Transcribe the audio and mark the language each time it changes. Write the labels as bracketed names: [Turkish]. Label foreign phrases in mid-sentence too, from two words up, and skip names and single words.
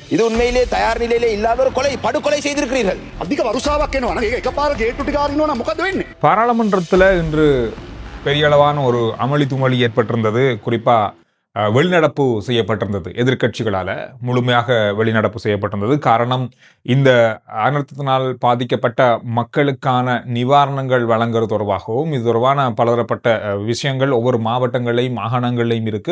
[Tamil] இது உண்மையிலே தயார் நிலையிலே இல்லாத ஒரு கொலை, படுகொலை செய்திருக்கிறீர்கள். [Sinhala] அதிக வருஷாවක් එනවා නම් ඒක එකපාර ගේට්ටු ටික අරිනවා නම් මොකද වෙන්නේ? [Tamil] பாராளுமன்றத்தில் இன்று பெரிய அளவான ஒரு அமளி துமளி ஏற்பட்டிருந்தது. குறிப்பா வெளிநடப்பு செய்யப்பட்டிருந்தது. எதிர்க்கட்சிகளால் முழுமையாக வெளிநடப்பு செய்யப்பட்டிருந்தது. காரணம், இந்த அனர்த்தத்தினால் பாதிக்கப்பட்ட மக்களுக்கான நிவாரணங்கள் வழங்குறது தொடர்பாகவும் இது தொடர்பான பலதரப்பட்ட விஷயங்கள் ஒவ்வொரு மாவட்டங்களையும் மாகாணங்களையும் இருக்கு.